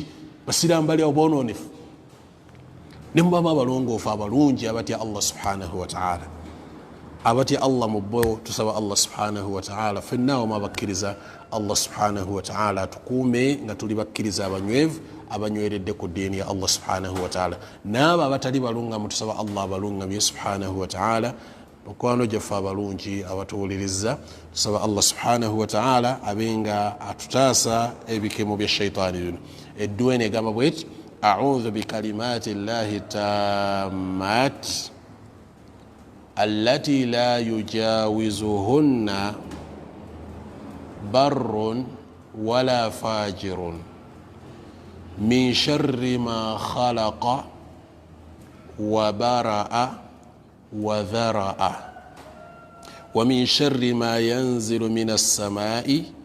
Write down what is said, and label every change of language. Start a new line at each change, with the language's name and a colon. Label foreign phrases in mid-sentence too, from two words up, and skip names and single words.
Ganda: Basiraamu bali awo boononefu. Ne mubamu abalongoofu abalungi abatya Allah
Arabic: سبحانه وتعالى.
Ganda: Abatya Allah mu bo tusaba Allah
Arabic: سبحانه وتعالى
Ganda: fenna wa bakkiriza Allah
Arabic: سبحانه وتعالى
Ganda: tukuume nga tuli bakkiriza abanywevu abanyweredde ku ddiini ya Allah
Arabic: سبحانه وتعالى.
Ganda: N'abo abatali balungamu tusaba Allah abalungamye
Arabic: سبحانه وتعالى.
Ganda: Mukwano gyaffe abalungi abatuwuliriza tusaba Allah
Arabic: سبحانه وتعالى
Ganda: abenga atutaasa ebikemo bya shaitaani bino.
Arabic: Edduwa eno egamba bweti أعوذ بكلمات الله التامات التي لا يجاوزهن بر ولا فاجر من شر ما خلق وبرأ وذرأ ومن شر ما ينزل من السماء